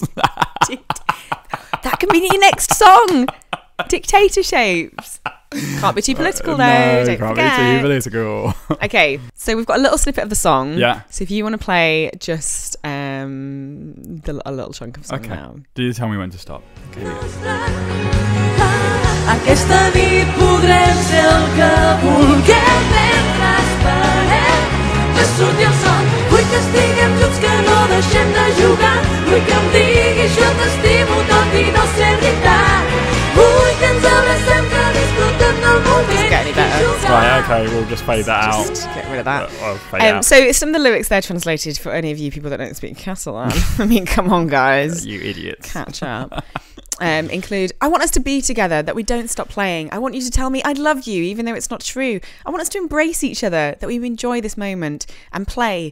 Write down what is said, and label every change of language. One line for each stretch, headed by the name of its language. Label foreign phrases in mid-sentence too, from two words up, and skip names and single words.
English: That can be your next song. Dictatorshapes. Can't be too political though. No, don't can't forget. be too political. Okay, so we've got a little snippet of the song. Yeah. So if you want to play just a little chunk of song now. Do you tell me when to stop? Okay.
Catalan: Aquesta nit podrem ser el que vulguem mentre esperem que surti el sol. Vull que estiguem junts, que no deixem de jugar. Vull que em diguis jo t'estimo tot i no sé veritat. Vull que ens abracem, que disfrutem del moment.
English: Doesn't get any better. Right, Okay, we'll just fade that out. Just get rid of that. I'll fade out. So some of the lyrics there translated for any of you people that don't speak Catalan. I mean, come on, guys. You idiots. Catch up. Include, I want us to be together, that we don't stop playing. I want you to tell me I love you, even though it's not true. I want us to embrace each other, that we enjoy this moment and play.